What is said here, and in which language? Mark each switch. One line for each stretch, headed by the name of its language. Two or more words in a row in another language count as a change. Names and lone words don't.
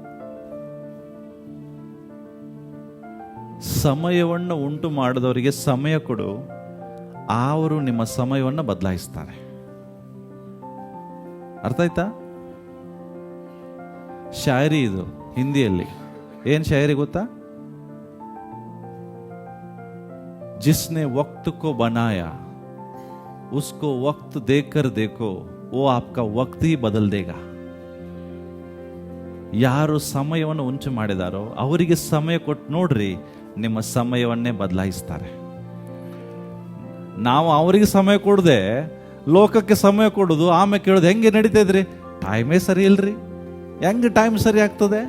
Kannada: ಸಮಯವನ್ನು ಉಂಟು ಮಾಡಿದವರಿಗೆ ಸಮಯ ಕೊಡು, ಅವರು ನಿಮ್ಮ ಸಮಯವನ್ನು ಬದಲಾಯಿಸ್ತಾರೆ. ಅರ್ಥ ಆಯ್ತಾ? ಶಾಯರಿ ಇದು ಹಿಂದಿಯಲ್ಲಿ. ಏನ್ ಶಾಯರಿ ಗೊತ್ತಾ?
Hindi: जिसने वक्त को बनाया उसको वक्त देकर देखो वो आपका वक्त ही बदल देगा.
Kannada: ಯಾರು ಸಮಯವನ್ನು ಉಂಟು ಮಾಡಿದಾರೋ ಅವರಿಗೆ ಸಮಯ ಕೊಟ್ಟು ನೋಡ್ರಿ, ನಿಮ್ಮ ಸಮಯವನ್ನೇ ಬದಲಾಯಿಸ್ತಾರೆ. ನಾವು ಅವರಿಗೆ ಸಮಯ ಕೊಡದೆ ಲೋಕಕ್ಕೆ ಸಮಯ ಕೊಡೋದು, ಆಮೇಲೆ ಕೇಳೋದು ಹೆಂಗೆ ನಡೀತಾ ಇದ್ರಿ? ಟೈಮೇ ಸರಿ ಇಲ್ರಿ. ಹೆಂಗೆ ಟೈಮ್ ಸರಿ ಆಗ್ತದೆ?